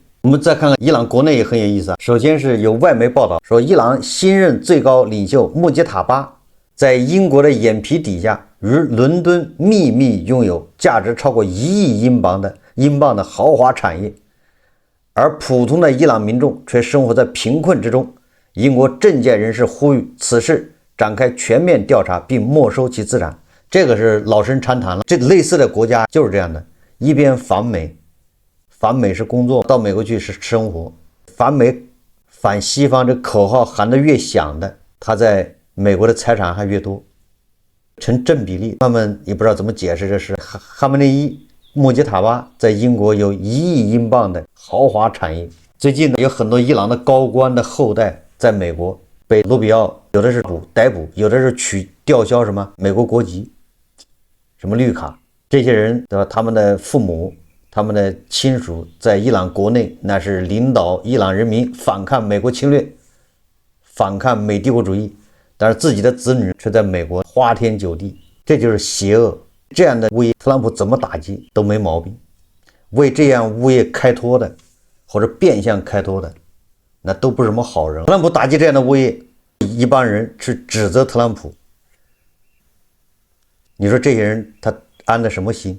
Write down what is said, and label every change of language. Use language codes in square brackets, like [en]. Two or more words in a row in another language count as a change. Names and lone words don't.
[zh] 我們再看看伊朗國內也很有意思啊。首先是有外媒報道說，伊朗新任最高領袖穆杰塔巴在英國的眼皮底下，於倫敦秘密擁有價值超過1億英鎊的豪華產業，而普通的伊朗民眾卻生活在貧困之中。英國政界人士呼籲此事展開全面調查，並沒收其資產。這個是老生常談了，這類似的國家就是這樣的，一邊反美是工作，到美國去是生活，反美反西方，這口號喊得越響的，他在美國的財產還越多，成正比例。他們也不知道怎麼解釋這事。哈梅内伊、穆杰塔巴在英國有1億英鎊的豪華產業。最近呢，有很多伊朗的高官的後代在美國被卢比奧有的是逮捕，有的是吊销什麼美國国籍，什麼绿卡。這些人对吧？他們的父母、他們的親屬在伊朗國內那是領導伊朗人民反抗美國侵略、反抗美帝國主義，但是自己的子女卻在美國花天酒地，這就是邪惡。這樣的物業，特朗普怎麼打擊都沒毛病。為這樣物業開脫的，或者變相開脫的，那都不是什麼好人。特朗普打擊這樣的物業，一幫人去指責特朗普，你說這些人他安的什麼心？